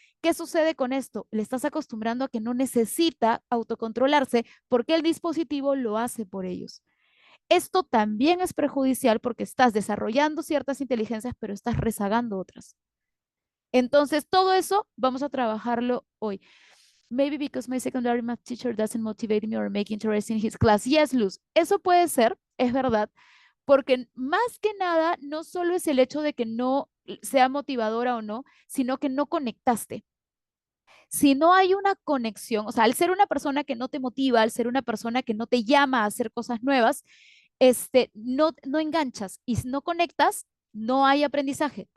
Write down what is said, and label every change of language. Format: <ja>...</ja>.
<es>¿Qué sucede con esto? Le estás acostumbrando a que no necesita autocontrolarse porque el dispositivo lo hace por ellos. Esto también es perjudicial porque estás desarrollando ciertas inteligencias, pero estás rezagando otras. Entonces, todo eso vamos a trabajarlo hoy.</es> <en>Maybe because my secondary math teacher doesn't motivate me or make interesting his class. Yes,</en> <es>Luz, eso puede ser, es verdad, porque más que nada no solo es el hecho de que no sea motivadora o no, sino que no conectaste. Si no hay una conexión, o sea, al ser una persona que no te motiva, al ser una persona que no te llama a hacer cosas nuevas, no enganchas y si no conectas, no hay aprendizaje.</es>